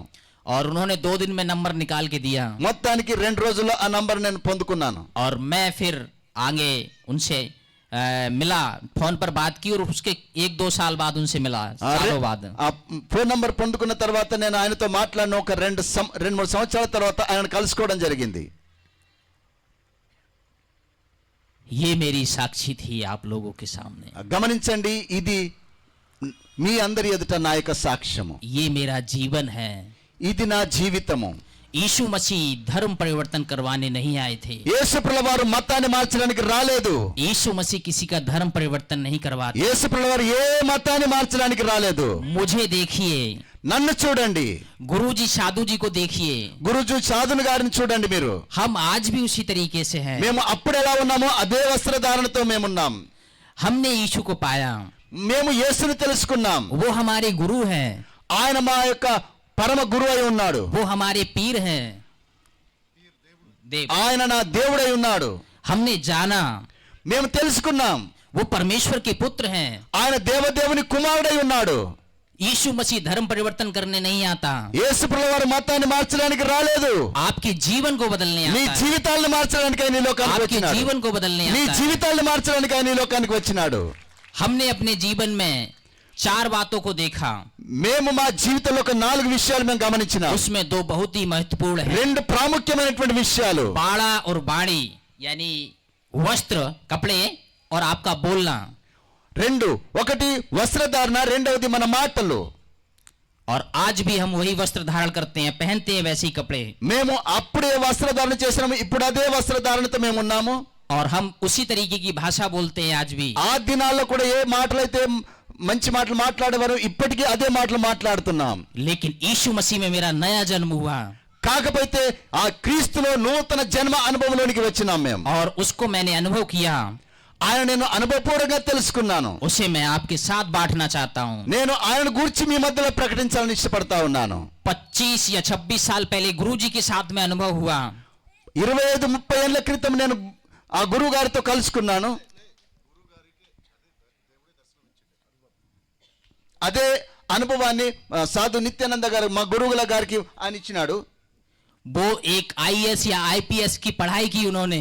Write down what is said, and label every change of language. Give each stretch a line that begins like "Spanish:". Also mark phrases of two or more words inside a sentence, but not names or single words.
Hindi: और उन्होंने 2 दिन में नंबर निकाल के दिया.
Telugu: మొత్తానికి 2 రోజుల్లో ఆ నంబర్ నేను పొందుకున్నాను.
Hindi: और मैं फिर आगे उनसे मिला, फोन पर बात की और उसके 1-2 साल बाद उनसे मिला, सालों बाद.
Telugu: ఆ ఫోన్ నంబర్ పొందుకున్న తర్వాత నేను ఆయనతో మాట్లాడిన ఒక 2-3 సంవత్సరాల తర్వాత ఆయన కలుసుకోవడం జరిగింది.
Hindi: ये मेरी साक्षी थी आप लोगों के सामने.
Telugu: గమనించండి, ఇది మీ అందరి ఎదుట నా యొక్క సాక్ష్యము.
Hindi: ये मेरा जीवन है.
Telugu: ఇది నా జీవితము.
Hindi: यीशु मसीह धर्म परिवर्तन करवाने नहीं आए थे.
Telugu: యేసు ప్రభువారు మతాన్ని మార్చడానికి రాలేదు.
Hindi: यीशु मसीह किसी का धर्म परिवर्तन नहीं करवाते.
Telugu: యేసు ప్రభువారు ఏ మతాన్ని మార్చడానికి రాలేదు.
Hindi: मुझे देखिए,
Telugu: నన్ను చూడండి.
Hindi: गुरुजी साधु जी को देखिए.
Telugu: గురుజు సాధుని గారిని చూడండి మీరు.
Hindi: हम आज भी उसी तरीके से हैं.
Telugu: మేము అప్పుడు ఎలా ఉన్నామో అదే వస్త్రధారణతో మేమున్నాం.
Hindi: हमने यीशु को पाया.
Telugu: మేము యేసుని తెలుసుకున్నాం.
Hindi: वो हमारे गुरु हैं.
Telugu: ఆయన మా యొక్క పరమ గురువు అయి ఉన్నాడు.
Hindi: वो हमारे पीर हैं. देव.
Telugu: ఆయన నా దేవుడై ఉన్నాడు.
Hindi: हमने जाना
Telugu: మేము తెలుసుకున్నాం
Hindi: वो परमेश्वर के पुत्र हैं.
Telugu: ఆయన దేవదేవుని కుమారుడై ఉన్నాడు.
Hindi: यीशु मसीह धर्म परिवर्तन करने नहीं आता.
Telugu: యేసు ప్రభువారు మతాన్ని మార్చడానికి రాలేదు.
Hindi: आपके जीवन को बदलने
Telugu: నీ
Hindi: आता है.
Telugu: జీవితాలను మార్చడానికి ఆయన ఈ లోకానికి
Hindi: आपके
Telugu: వచ్చినాడు.
Hindi: जीवन को बदलने
Telugu: నీ
Hindi: आता है.
Telugu: జీవితాలను మార్చడానికి ఆయన ఈ లోకానికి వచ్చినాడు.
Hindi: हमने अपने जीवन में 4 बातों को देखा.
Telugu: మేము మా జీవితంలో ఒక 4 విషయాలు మేము గమనించినాం.
Hindi: उसमें 2 बहुत ही महत्वपूर्ण है.
Telugu: 2 ప్రాముఖ్యమైనటువంటి విషయాలు.
Hindi: बाड़ा और बाड़ी यानी वस्त्र, कपड़े और आपका बोलना.
Telugu: 2 ఒకటి వస్త్రధారణ, రెండవది మన మాటలు.
Hindi: और आज भी हम वही वस्त्र धारण करते हैं, पहनते हैं वैसे ही कपड़े,
Telugu: మేము అప్పుడే వస్త్రధారణ చేసినాము, ఇప్పుడు అదే వస్త్రధారణతో మేము ఉన్నాము.
Hindi: और हम उसी तरीके की भाषा बोलते हैं आज भी.
Telugu: ఆ దినాల్లో కూడా ఏ మాటలైతే మంచి మాటలు మాట్లాడేవారు ఇప్పటికీ అదే మాటలు మాట్లాడుతున్నాం.
Hindi: लेकिन यीशु मसीह में मेरा नया जन्म हुआ
Telugu: కాకపోతే ఆ క్రీస్తులో నూతన జన్మ అనుభవంలోనికి వచ్చినాం మేము.
Hindi: और उसको मैंने अनुभव किया,
Telugu: ఆయన నేను అనుభవపూర్వకంగా తెలుసుకున్నాను.
Hindi: उसे मैं आपके साथ बांटना चाहता हूँ.
Telugu: నేను ఆయన గురించి మీ మధ్యలో ప్రకటించాలని ఇష్టపడతా ఉన్నాను.
Hindi: 25 या 26 साल पहले गुरुजी के साथ में अनुभव हुआ.
Telugu: 25-30 ఏళ్ల క్రితం నేను ఆ గురువు గారితో కలుసుకున్నాను. అదే అనుభవాన్ని సాధు నిత్యానంద గారు మా గురువుల గారికి ఆయన ఇచ్చినాడు.
Hindi: वो एक IAS या IPS की पढ़ाई की उन्होंने,